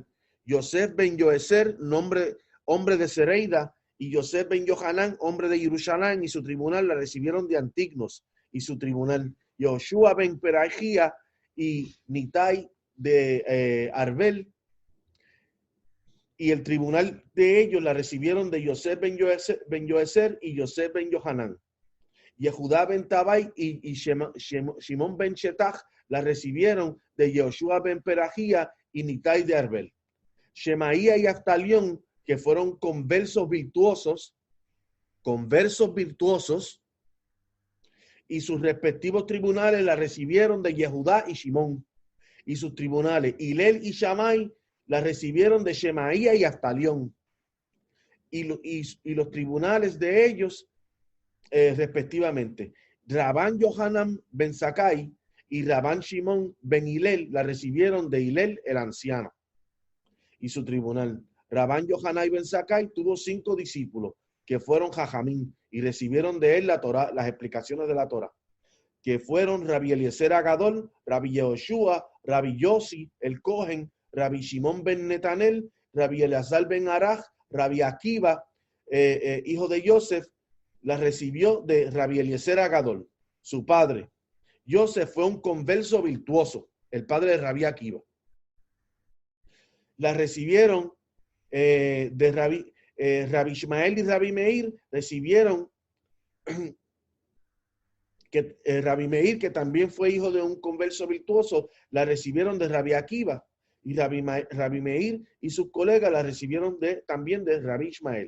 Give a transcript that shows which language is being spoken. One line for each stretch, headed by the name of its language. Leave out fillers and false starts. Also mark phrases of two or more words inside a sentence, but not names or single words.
Spanish: Yosef ben Yoeser, hombre de Sereida, y Yosef ben Yohanan, hombre de Jerusalén, y su tribunal la recibieron de Antignos y su tribunal. Yoshua ben Perajía y Nitai de Arbel, y el tribunal de ellos la recibieron de Yosef ben Yoeser y Yosef ben Yohanan. Yehudá ben Tabai y Shimon ben Shetach la recibieron de Yoshua ben Perajía y Nitai de Arbel. Shemaía y Aftalión, que fueron conversos virtuosos, y sus respectivos tribunales la recibieron de Yehudá y Shimón, y sus tribunales. Hilel y Shammai la recibieron de Shemaía y Aftalión, y los tribunales de ellos, respectivamente. Rabán Yohanan ben Sakai y Rabán Shimón ben Hilel la recibieron de Hilel el anciano y su tribunal. Rabán Yohanan ben Sakai tuvo 5 discípulos que fueron jajamín y recibieron de él la Torá, las explicaciones de la Torá, que fueron Rabbi Eliezer Agadol, Rabbi Yehoshua, Rabbi Yossi, el Cohen, Rabbi Shimon ben Netanel, Rabbi Eleazar ben Araj, Rabbi Akiva, hijo de Yosef, la recibió de Rabbi Eliezer Agadol, su padre. Yosef fue un converso virtuoso, el padre de Rabbi Akiva. La recibieron de Rabbi Ishmael y Rabbi Meir, recibieron que Rabbi Meir, que también fue hijo de un converso virtuoso, la recibieron de Rabbi Akiva, y Rabbi Meir y sus colegas la recibieron también de Rabbi Ishmael.